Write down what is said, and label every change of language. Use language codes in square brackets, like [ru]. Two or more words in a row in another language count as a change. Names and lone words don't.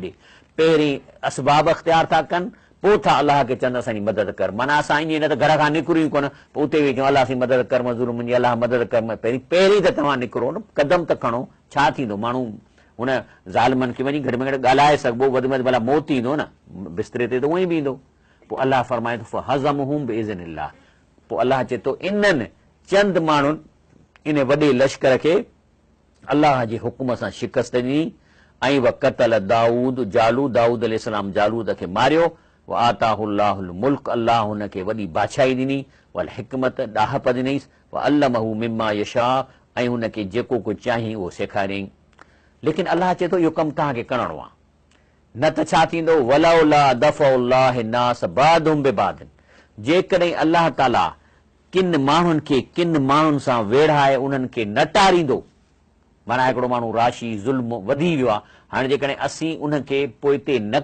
[sd] ॾे पहिरीं असबाब अख़्तियार था कनि पोइ था अलाह खे चवंदा असांजी मदद कर माना असां ईअं न त घर खां निकिरूं कोन पोइ उते वेही चऊं अलाह असांजी मदद कर मज़ूर मुंहिंजी अलाह मदद कर पहिरीं त तव्हां निकिरो न कदम त खणो छा थींदो माण्हू हुन ज़ालिमनि खे वञी घटि में घटि ॻाल्हाए सघिबो वधि में वधि भला मौत ईंदो न बिस्तरे ते त उहो ई बीहंदो पोइ अलाह फरमाए थो [ar] هزمهم بإذن الله [sd] पोइ अलाह चए थो इन्हनि चंद माण्हुनि इन वॾे लश्कर खे अलाह जे हुकुम सां शिकस्त ॾिनी ऐं [ar] وقتل داود [sd] दाऊद अलैहिस्सलाम जालूद खे मारियो [ar] وآتاه الله الملك [sd] अलाह हुनखे वॾी बादशाही ॾिनी [ar] والحكمة [sd] ॾाहप ॾिनईसि [ar] وعلمه مما يشاء [sd] ऐं हुनखे जेको कुझु चाही उहो सेखारियईं। लेकिन अलाह चए थो इहो कमु तव्हांखे करणो आहे न त छा थींदो [ar] ولولا دفع الله الناس بعضهم ببعض [sd] जेकॾहिं अलाह ताला किन माण्हुनि खे किन माण्हुनि सां वेढ़ाए उन्हनि खे न टारींदो माना हिकिड़ो माण्हू राशी ज़ुल्म वधी वियो आहे हाणे जेकॾहिं असीं उनखे पोइ हिते न